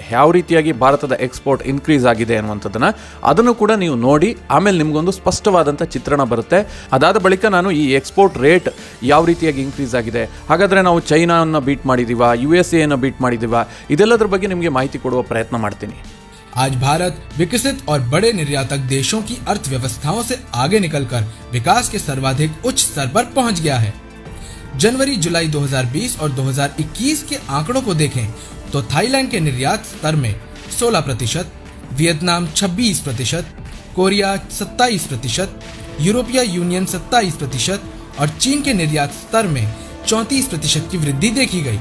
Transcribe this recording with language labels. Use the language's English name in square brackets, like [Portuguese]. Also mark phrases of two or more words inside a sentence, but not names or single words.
[Kannada] ಯಾವ ರೀತಿಯಾಗಿ ಭಾರತದ [English] export increase [Kannada] ಆಗಿದೆ ಅನ್ನುವಂಥದ್ದನ್ನು ಅದನ್ನು ಕೂಡ ನೀವು ನೋಡಿ, ಆಮೇಲೆ ನಿಮಗೊಂದು ಸ್ಪಷ್ಟವಾದಂಥ ಚಿತ್ರಣ ಬರುತ್ತೆ. ಅದಾದ ಬಳಿಕ ನಾನು ಈ [English] export rate [Kannada] ಯಾವ ರೀತಿಯಾಗಿ ಇನ್ಕ್ರೀಸ್ ಆಗಿದೆ, ಹಾಗಾದರೆ ನಾವು ಚೈನಾವನ್ನು ಬೀಟ್ ಮಾಡಿದ್ದೀವಾ, USA ಅನ್ನು ಬೀಟ್ ಮಾಡಿದ್ದೀವಾ, ಇದೆಲ್ಲದರ ಬಗ್ಗೆ ನಿಮಗೆ ಮಾಹಿತಿ ಕೊಡುವ ಪ್ರಯತ್ನ ಮಾಡ್ತೀನಿ. [Hindi] आज भारत विकसित और बड़े निर्यातक देशों की अर्थव्यवस्थाओं से आगे निकलकर विकास के सर्वाधिक उच्च स्तर पर पहुंच गया है। जनवरी जुलाई 2020 और 2021 के आंकड़ों को देखें तो थाईलैंड के निर्यात स्तर में 16%, वियतनाम 26%, कोरिया 27%, यूरोपीय यूनियन 27% और चीन के निर्यात स्तर में 34% की वृद्धि देखी गई।